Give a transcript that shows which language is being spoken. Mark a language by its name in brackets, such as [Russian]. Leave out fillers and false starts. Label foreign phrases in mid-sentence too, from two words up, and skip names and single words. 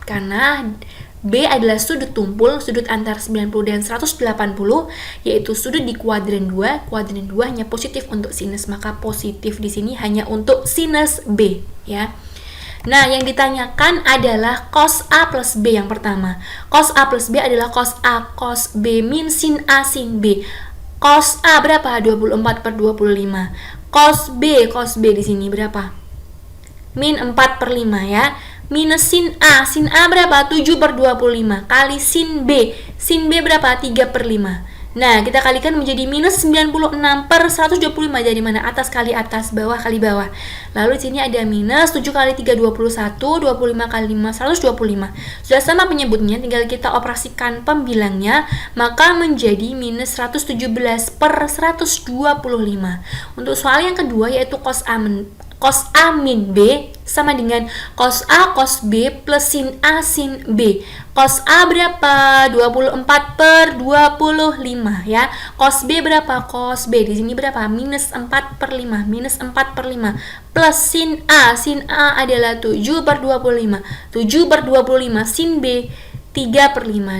[Indonesian] Karena B adalah sudut tumpul, sudut antara 90 dan 180, yaitu sudut di kuadran 2. Kuadran 2 hanya positif untuk sinus, maka positif di sini hanya untuk sinus B ya. Nah, yang ditanyakan adalah cos A plus B yang pertama. Cos A plus B adalah cos A cos B min sin A sin B. Cos A berapa? 24/25. Cos B di sini berapa? Min 4/5 ya. Minus sin A berapa? 7/25 kali sin B berapa? 3/5. Nah, kita kalikan menjadi minus 96/125. Jadi mana? Atas kali atas, bawah kali bawah. Lalu di sini ada minus 7 kali 3 21, 25 kali 5 125. Sudah sama penyebutnya, tinggal kita operasikan pembilangnya, maka menjadi minus 117/125. Untuk soal yang kedua yaitu cos A min B sama dengan cos A cos B plus sin A sin B. Cos A berapa? 24/25 ya. Cos B berapa? Cos B di sini berapa? Minus 4/5. Minus 4/5 plus sin A adalah 7/25. 7/25 sin B 3/5.